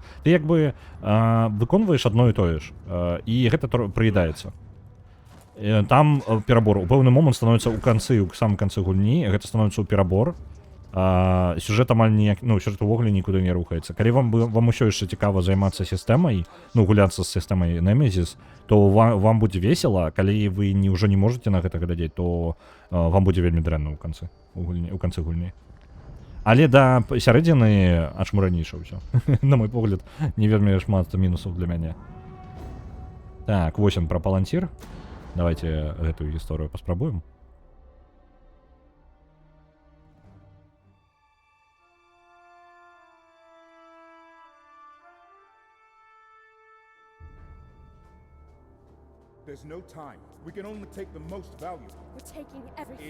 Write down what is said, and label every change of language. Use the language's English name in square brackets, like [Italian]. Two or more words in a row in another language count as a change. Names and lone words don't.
[Belarusian] Ты як бы выконваеш адно і тое ж, і гэта прыедаецца. Там перабор. У пэўны момант становіцца ў канцы, у самым канцы гульні, гэта становіцца ў перабор. Сюжэт амаль ніяк, ну, сюжэт увогуле нікуды не рухаецца. Калі вам усё яшчэ цікава займацца сістэмай, ну, гуляцца з сістэмай Nemesis, то вам будзе весела, калі вы ўжо не можаце на гэта глядзець, то вам будзе вельмі дрэнна ў канцы гульні. Але да сярэдзіны ачмуранейша ўсё. На мой погляд, не вельмі шмат мінусаў для мяне. Так, вось ён пра палантір. Давайте гэтую гісторыю паспрабуем. [English] There's no time. We can only take the most valuable. We're taking everything.